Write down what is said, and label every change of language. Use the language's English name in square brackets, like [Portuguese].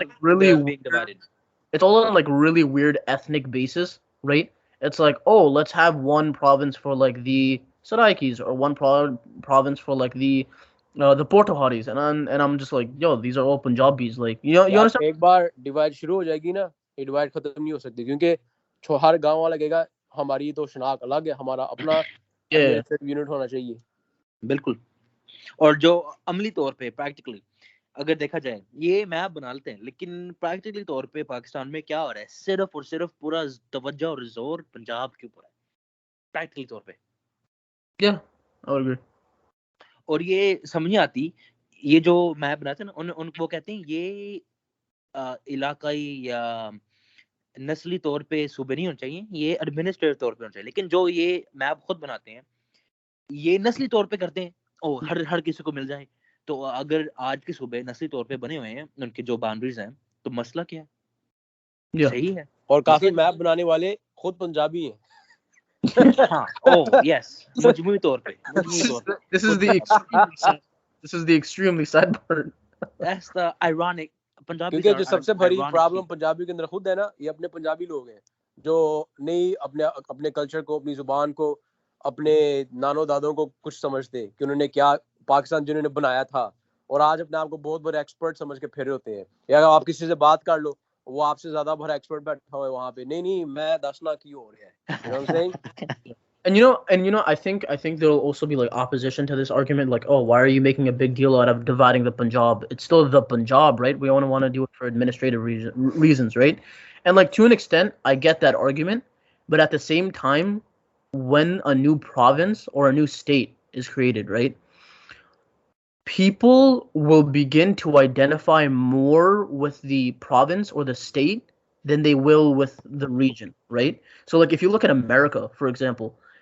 [English] like really being divided. It's all on like really weird ethnic basis, right? It's like, oh, let's have one province for like the Saraikis, or one province for like the Portoharis, and I'm just like, yo, these are all Punjabis, like you understand. [Urdu] ایک بار divide شروع ہو جائے گی نا, یہ divide ختم نہیں ہو سکتی, کیونکہ ہر گاؤں والا کہے گا ہماری تو شناخت الگ ہے, ہمارا اپنا یونٹ ہونا چاہیے. بالکل. اور جو عملی طور پہ پریکٹیکلی اگر دیکھا جائے یہ میپ بنا لیتے ہیں, لیکن پریکٹیکلی طور پہ پاکستان میں کیا ہو رہا ہے, صرف اور صرف پورا توجہ اور زور پنجاب کے اوپر ہے پریکٹیکلی طور پہ. اور یہ سمجھ نہیں آتی, یہ جو میپ بناتے ہیں نا ان وہ کہتے ہیں یہ علاقائی یا نسلی طور پہ صوبے نہیں ہونے چاہیے, یہ ایڈمنسٹریٹو طور پہ ہونا چاہیے. لیکن جو یہ میپ خود بناتے ہیں یہ نسلی طور پہ کرتے ہیں, او ہر کسی کو مل جائے. تو اگر آج کے صوبے نسلی طور پہ بنے ہوئے ہیں, ان کے جو باؤنڈریز ہیں, تو مسئلہ کیا ہے؟ صحیح ہے. اور کافی میپ بنانے والے خود پنجابی ہیں. ہاں, او یس, مجموعی طور پہ. [English] This is the extremely sad part. That's the ironic. [Urdu] کیونکہ جو سب سے بڑی پرابلم پنجابی کے اندر خود ہے نا, یہ اپنے پنجابی لوگ ہیں جو نہیں اپنے کلچر کو, اپنی زبان کو, اپنے نانو دادوں کو کچھ سمجھتے کہ انہوں نے کیا پاکستان جنہوں نے بنایا تھا, اور آج اپنے آپ کو بہت بڑے ایکسپرٹ سمجھ کے پھرے ہوتے ہیں. یا اگر آپ کسی سے بات کر لو, وہ آپ سے زیادہ بڑا ایکسپرٹ بیٹھا ہوا ہے وہاں پہ, نہیں [Punjabi] میں دسنا کی ہو رہا ہے. [English] You know what I'm saying? And you know, I think there will also be like opposition to this argument, like, oh, why are you making a big deal out of dividing the Punjab? It's still the Punjab, right? We want to do it for administrative reasons, right? And like to an extent, I get that argument, but at the same time, when a new province or a new state is created, right, people will begin to identify more with the province or the state than they will with the region, right? So like if you look at America, for example,